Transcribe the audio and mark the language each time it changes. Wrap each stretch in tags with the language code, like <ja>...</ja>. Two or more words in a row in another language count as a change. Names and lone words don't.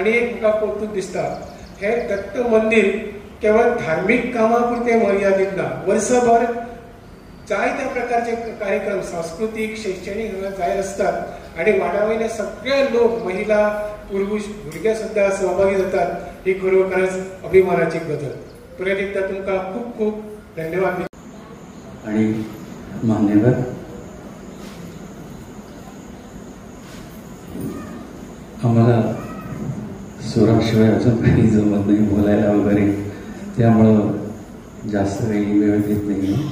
<kok>आणि एक म्हाका कौतुक दिसता, हे दत्त मंदिर केवळ धार्मिक कामां पुरते मर्यादित ना। वर्षभर जायत्या प्रकारचे कार्यक्रम सांस्कृतिक शैक्षणिक हांगा जाय असतात आणि वाड्यावयले सगळे लोक, महिला, पुरुष, भुरगे सुद्धा सहभागी जातात। ही खरोखरच अभिमानाची गजाल। परत एकदा तुमकां खूप खूप धन्यवाद।</kok> <mr>आणि मान्यवर आम्हाला सुराशिवाय अजून काही जमत नाही बोलायला वगैरे, त्यामुळं जास्त काही वेळ घेत नाही।</mr>